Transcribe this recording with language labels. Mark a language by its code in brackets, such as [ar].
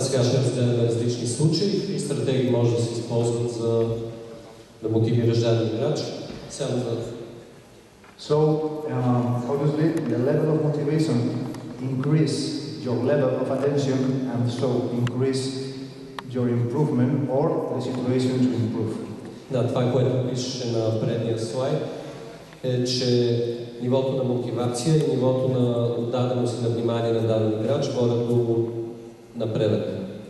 [bg] Сега ще разгледаме различни случаи и стратегии може да се използват за да мотивираш даден играч. [en] So, obviously, the level of motivation increase your level of attention and so increase your improvement or the situation to improve. [bg] Да, това, което пише на предния слайд, е, че нивото на мотивация и нивото на отдаденост и на внимание на даден играч водят до напредък.